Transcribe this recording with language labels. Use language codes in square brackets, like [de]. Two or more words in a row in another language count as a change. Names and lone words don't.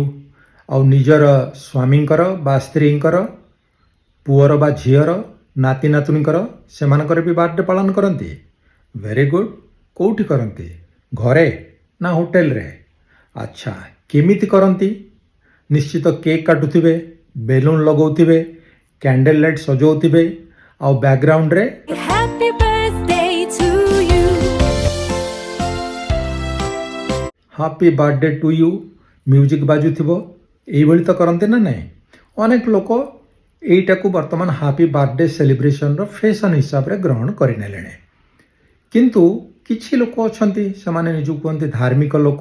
[or] ଆଉ ନିଜର ସ୍ୱାମୀଙ୍କର ବା ସ୍ତ୍ରୀଙ୍କର, ପୁଅର ବା ଝିଅର, ନାତି ନାତୁଣୀଙ୍କର, ସେମାନଙ୍କର ବି ବାର୍ଥଡେ ପାଳନ କରନ୍ତି? [en] very good. [or] କେଉଁଠି କରନ୍ତି? ଘରେ ନା ହୋଟେଲରେ? ଆଚ୍ଛା, କେମିତି କରନ୍ତି? ନିଶ୍ଚିତ କେକ୍ କାଟୁଥିବେ, ବେଲୁନ୍ ଲଗାଉଥିବେ, [en] candle light [or] ସଜାଉଥିବେ, ଆଉ ବ୍ୟାକ୍ଗ୍ରାଉଣ୍ଡରେ [en] Happy birthday to you. happy birthday to you music [or] ବାଜୁଥିବ। ଏଇଭଳି ତ କରନ୍ତି ନା ନାହିଁ? ଅନେକ ଲୋକ ଏଇଟାକୁ ବର୍ତ୍ତମାନ [en] happy birthday [or] ସେଲିବ୍ରେସନର ଫ୍ୟାସନ୍ ହିସାବରେ ଗ୍ରହଣ କରିନେଲେଣି। କିନ୍ତୁ କିଛି ଲୋକ ଅଛନ୍ତି, ସେମାନେ ନିଜକୁ କୁହନ୍ତି ଧାର୍ମିକ ଲୋକ।